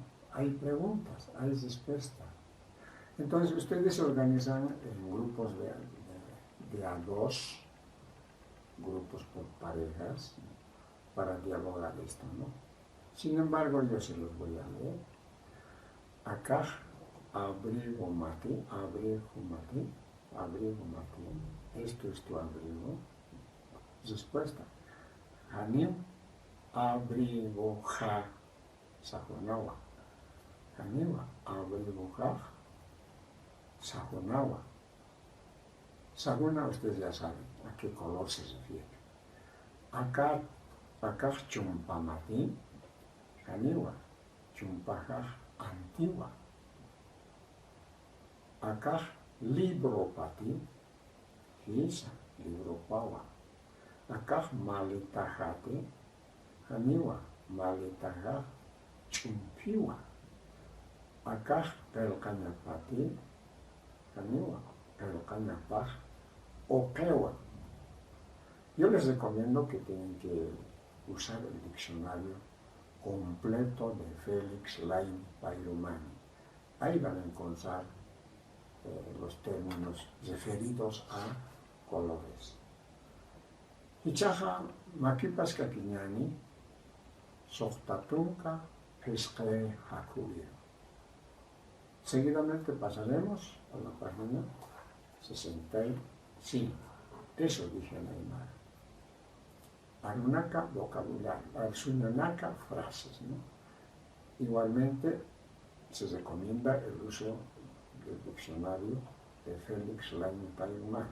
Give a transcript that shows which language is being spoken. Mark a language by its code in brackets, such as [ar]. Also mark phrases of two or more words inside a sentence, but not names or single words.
[es] Hay preguntas, hay respuestas. Entonces, ustedes se organizan en grupos de a dos, grupos por parejas, para dialogar esto, ¿no? Sin embargo, yo se los voy a leer. Acá, abrigo mate, esto es tu abrigo. Respuesta. [ay] Hanim, abrigo ja, sajonawa. Hanim, abrigo ja, sajonawa. Saguna, [es] ustedes ya saben a qué color se refiere. [ay] Acá chumpamati, aniwa, chumpaja antigua. Acá libropati, hisa, libropawa. Acá maletajate, aniwa, maletaja chumpiwa. Acá pelcañapati, aniwa, pelcañapaj, okewa. [es] Yo les recomiendo que tienen que usar el diccionario completo de Félix Laín Pairumani. Ahí van a encontrar los términos referidos a colores. [ay] Hichaja makipas kakiñani, sohtatunka pesque hakuyo. [es] Seguidamente pasaremos a la página 65. Eso dije en Aymara. Arunaka, vocabulario. Arsunanaka, frases, ¿no? Igualmente, se recomienda el uso del diccionario de Félix Laín Pairumani.